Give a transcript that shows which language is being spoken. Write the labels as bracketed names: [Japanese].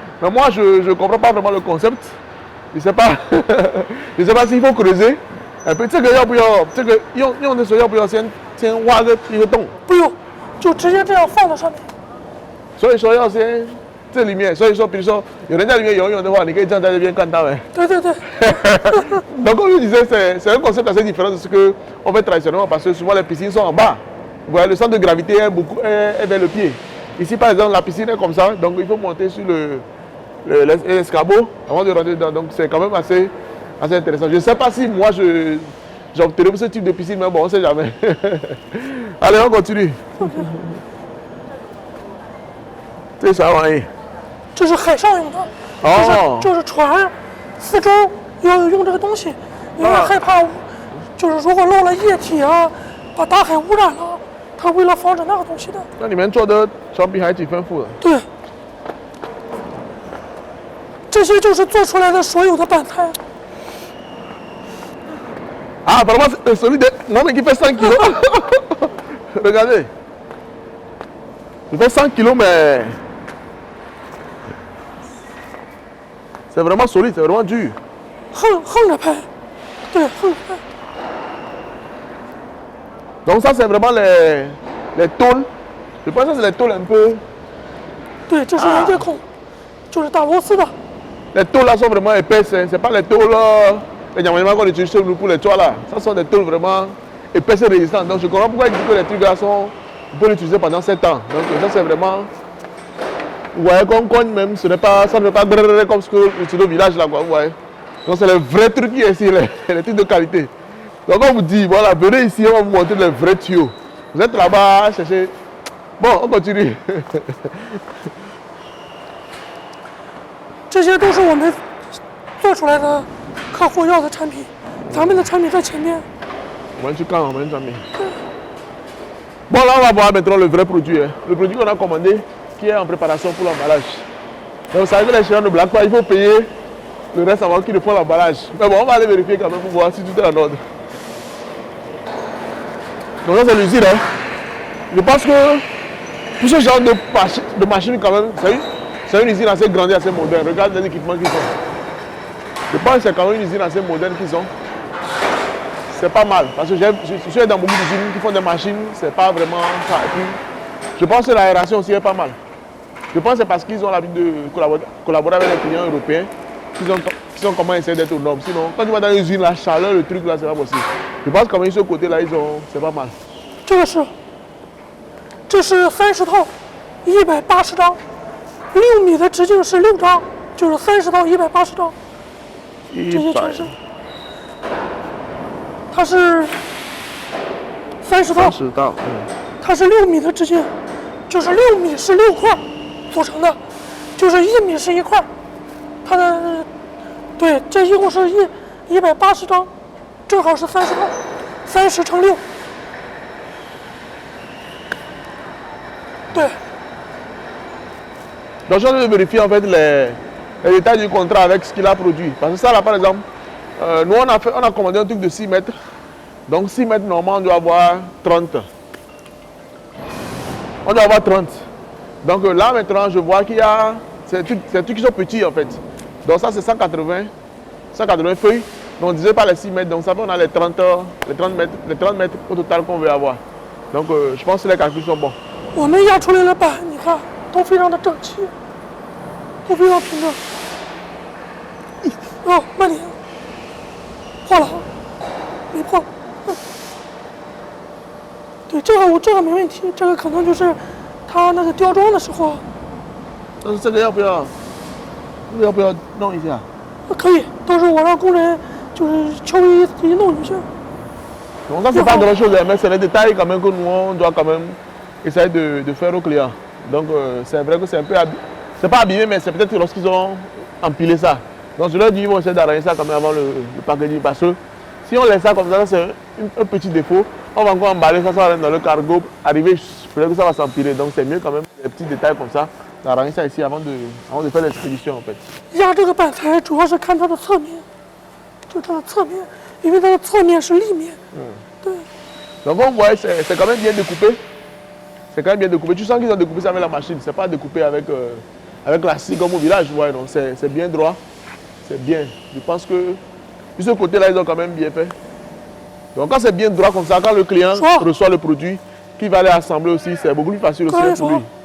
[French] Mais moi je ne comprends pas vraiment le concept. Je ne sais pas, je sais pas s'il faut creuser un peu。 [Chinese] 这个要不要？这个用的时候要不要先挖一个洞？不用，就直接这样放在上面。所以说要先这里面，所以说比如说有人在里面游泳的话，你可以站在这边看到。对对对。 [French] Donc comme je disais, c'est un concept assez différent de ce que on fait traditionnellement parce que souvent les piscines sont en bas. Vous voyez, le centre de gravité est vers le pied. Ici par exemple la piscine est comme ça, donc il faut monter sur l'escabeau avant de rentrer dedans. Donc c'est quand même assez intéressant. Je ne sais pas si moi j'opterais pour ce type de piscine, mais bon, on ne sait jamais. Allez, on continue. [Chinese] 这是啥玩意？这是海上用的，这是船，四周要用这个东西，因为害怕，就是如果漏了液体啊，把大海污染了，他为了防止那个东西的。那你们做的船比还挺丰富的。对，这些就是做出来的所有的板材。 [French] Ah, apparemment, c'est celui de mon qui fait 100 kilos. Regardez. Il fait 100 kilos, mais c'est vraiment solide, c'est vraiment dur. [Chinese] 横着拍，对，横着拍。 [French] Donc ça, c'est vraiment les tôles. Je pense que c'est les tôles un peu... [Chinese] 对，这是连接孔，就是打螺丝的。 [French] Les tôles là sont vraiment épaisses, hein. C'est pas les tôles les diamants qu'on utilise chez nous pour les toits là. Ça sont des tôles vraiment épaisses et résistantes. Donc je comprends pourquoi ils disent que les trucs là sont... On peut l'utiliser pendant 7 ans. Donc ça c'est vraiment... Vous voyez qu'on cogne même, ça ne fait pas brrr comme ce que l'utilise au village là quoi, vous voyez. Donc c'est les vrais trucs qui sont ici, les trucs de qualité. Donc on vous dit, voilà, venez ici, on va vous montrer les vrais tuyaux. Vous êtes là-bas à chercher... Bon, on continue. [Chinese] 这些都是我们做出来的客户要的产品，咱们的产品在前面。我们去看我们的产品。 [French] Bon, là, on va voir maintenant le vrai produit. Hein. Le produit qu'on a commandé, qui est en préparation pour l'emballage. Donc, vous savez que les Chinois ne blaguent pas, il faut payer le reste avant qu'ils ne font l'emballage. Mais bon, on va aller vérifier quand même pour voir si tout est en ordre. Donc, ça, c'est l'usine. Hein. Je pense que pour ce genre de machine, quand même, c'est une usine assez grande et assez moderne. Regarde les équipements qu'ils ont. Je pense que c'est quand même une usine assez moderne qu'ils ont. C'est pas mal, parce que je suis dans beaucoup d'usines qui font des machines, c'est pas vraiment ça. Et puis, je pense que l'aération aussi est pas mal. Je pense que c'est parce qu'ils ont l'habitude de collaborer avec les clients européens qu'ils ont comment essayer d'être aux normes. Sinon, quand tu vas dans une usine, la chaleur, le truc là, c'est pas possible. Je pense que quand même ce côté-là, c'est pas mal. [Chinese] 这是30套，180张，6米的直径是6张，就是30套180张，这些全是。它是30套，30套，它是6米的直径，就是6米是6块组成的，就是1米是1块，它的对，这一共是180张，正好是30套，30乘6，对。 [French] Donc je vais vérifier en fait les détails du contrat avec ce qu'il a produit. Parce que ça là par exemple, nous on a commandé un truc de 6 mètres. Donc 6 mètres normalement on doit avoir 30. On doit avoir 30. Donc là maintenant je vois qu'il y a ces trucs qui sont petits en fait. Donc ça c'est 180 feuilles. Donc on disait pas les 6 mètres. Donc ça fait on a les 30 mètres au total qu'on veut avoir. Donc je pense que les calculs sont bons. [Chinese] 我们压出来的板，你看都非常的整齐，都非常平整。哦，慢点，破了，没破。对，这个没问题，这个可能就是它那个雕装的时候。但是这个要不要弄一下？可以，到时候我让工人就是稍微给你弄一下。 [French] Donc ça c'est pas grand chose, mais c'est les détails quand même que nous on doit quand même essayer de faire aux clients. Donc c'est vrai que c'est un peu c'est pas abîmé, mais c'est peut-être lorsqu'ils ont empilé ça. Donc je leur dis ils vont essayer d'arranger ça quand même avant le packaging, parce que si on laisse ça comme ça, c'est un petit défaut. On va encore emballer ça, ça va dans le cargo, arriver, peut-être que ça va s'empiler. Donc c'est mieux quand même des petits détails comme ça, d'arranger ça ici avant de faire l'expédition en fait. [Chinese] 压这个板材主要是看它的侧面，就它的侧面，因为它的侧面是立面。对。 [French] Donc on voit c'est quand même bien découpé. C'est quand même bien découpé. Tu sens qu'ils ont découpé ça avec la machine. C'est pas découpé avec la scie comme au village. Ouais, donc c'est bien droit. C'est bien. Je pense que de ce côté-là, ils ont quand même bien fait. Donc quand c'est bien droit comme ça, quand le client reçoit le produit, qu'il va aller assembler aussi, c'est beaucoup plus facile aussi pour lui.